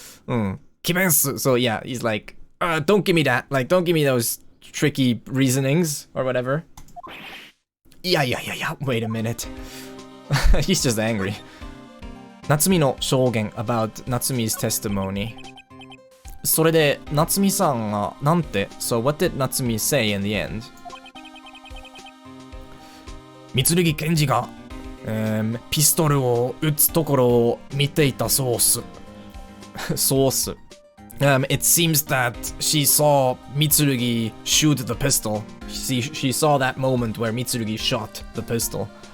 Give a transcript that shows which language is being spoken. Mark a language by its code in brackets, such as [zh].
[en] So yeah, he's like, don't give me that. Like, don't give me those tricky reasonings or whatever. Yeah, wait a minute. He's just angry. Natsumi [ja] no shougen [en] about Natsumi's testimony. [ja] それで、Natsumiさんがなんて? [en] So what did Natsumi say in the end? [ja] Mitsurugi検事が、ピストルを撃つところを見ていたそうっす。そうっす。 [en] It seems that she saw Mitsurugi shoot the pistol. She saw that moment where Mitsurugi shot the pistol.